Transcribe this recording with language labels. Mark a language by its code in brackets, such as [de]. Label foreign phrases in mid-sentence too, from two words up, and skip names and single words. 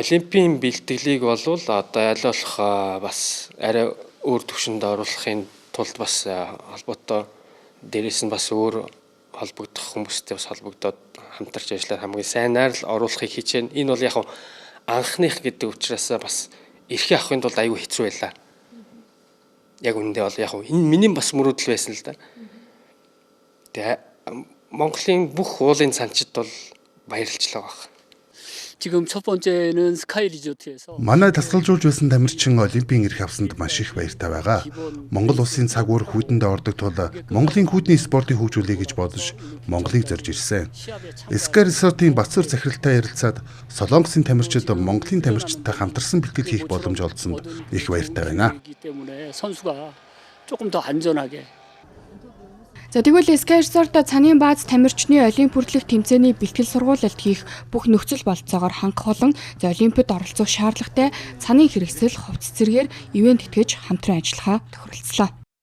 [mn] Олимпийн бэлтгэлийг болвол одоо аль болох бас арай өөр түвшинд оруулахын тулд бас холбоотой дээрээс нь бас өөр холбогдох хүмүүстэй бас холбогдоод хамтарч ажиллаад хамгийн сайнаар л оруулахыг хичээнэ. Энэ бол яг анхных гэдэг учраас бас эрхээ авахын тулд аюу хэцүү байлаа. Яг үүндээ бол яг энэ миний бас мөрөөдөл байсан л да. Тэгээ Монголын бүх уулын цанчид бол баярлжлаа баг. [ko] 지금 첫 번째는 스카이 리조트에서 [mn] манай тасгалжуулж байсан тамирчин Олимпийн эрх авсанд маш их баяртай байгаа. Монгол улсын цаг үр хүйтэнд ордог тул Монголын хүйтний спортыг хөгжүүлэе гэж бодож Монголыг зорж ирсэн. Sky Resort-ийн Бацар захиралтай ярилцаад Солонгосын тамирчид Монголын тамирчидтай хамтарсан бэлтгэл хийх боломж олдсонд их баяртай байна. [ko] 선수가 조금 더 안전하게 [mn] За тэгвэл Sky Resort цааны бааз тамирчны Олимп хүртэлх тэмцээний бэлтгэл сургуулилт хийх бүх нөхцөл болцоогоор хангах болон Олимпиад оролцох шаардлагатай цааны хэрэгсэл хувцас зэргээр ивент тэтгэж хамтран ажиллахаа тохиролцлоо.